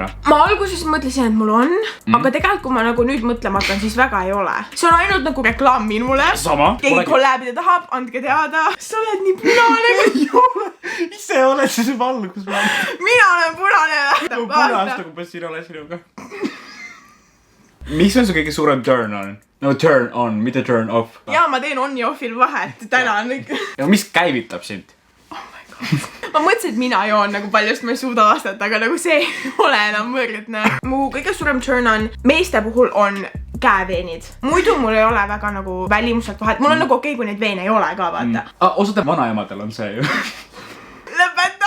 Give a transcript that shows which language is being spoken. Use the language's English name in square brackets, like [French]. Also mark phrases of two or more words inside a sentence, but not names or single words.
[Estonian] Ma alguses mõtlesin, et mul on, aga tegelikult kui ma nagu nüüd mõtlema hakkan, siis väga ei ole. See on ainult nagu reklaam minule. Sama. Keegi kollabida tahab, andke teada. Sa oled nii punane. Ei ole. Ise oled siis valgus. Mina olen punane. Punast, kui siin ole sinuga. Mis on su kõige suurem [English] turn on? [Estonian] No [English] turn on, [Estonian] mitte [English] turn off. [Estonian] Jaa, ma teen on ja offil vahet. Tänan. Ja mis käivitab sind? [English] Oh my god. [Estonian] Ma mõtlesin, et mina joon nagu paljust ma ei suuda vastata, aga nagu see ei ole enam võrdne. Mu kõige suurem [English] turn on [Estonian] meeste puhul on käeveenid. Muidu mul ei ole väga nagu välimuselt vahet. Mul on nagu okei, kui neid veene ei ole ka, vaata. Osadel vanaemadel on see ju. Lõpeta!